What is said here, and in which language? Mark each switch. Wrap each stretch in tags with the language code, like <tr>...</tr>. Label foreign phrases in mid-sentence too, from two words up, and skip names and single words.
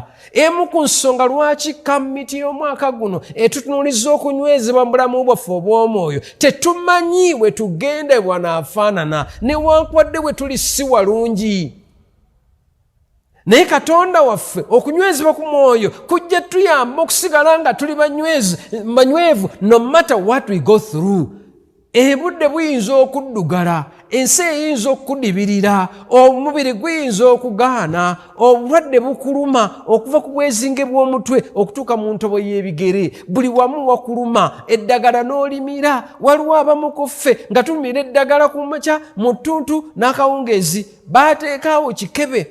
<lg>Emu ku nsonga lwaki kamiti y'omwaka guno etutunuuliza okunywezebwa mu bulamu bwaffe obw'omwoyo tetumanyi bwe tugende bwanaafaanana newankubadde bwe tuli si walungi. Naye Katonda waffe okunywezebwa ku mwoyo kujja tuyamba okusigala nga tuli banywevu</lg> <en>no matter what we go through.</en> <lg>Ebudde buyinza okuddugala, ensi eyinza okudibirira, omubiri guyinza okugaana, obulwadde bukuluma okuva ku bwezinge bw'omutwe okutuuka mu ntobo y'ebigere, buli wamu wakuluma, eddagala n'olimira. Waliwo abamu ku ffe nga tumira eddagala ku makya mu ttuntu n'akawungeezi baateekaawo kikebe.</lg>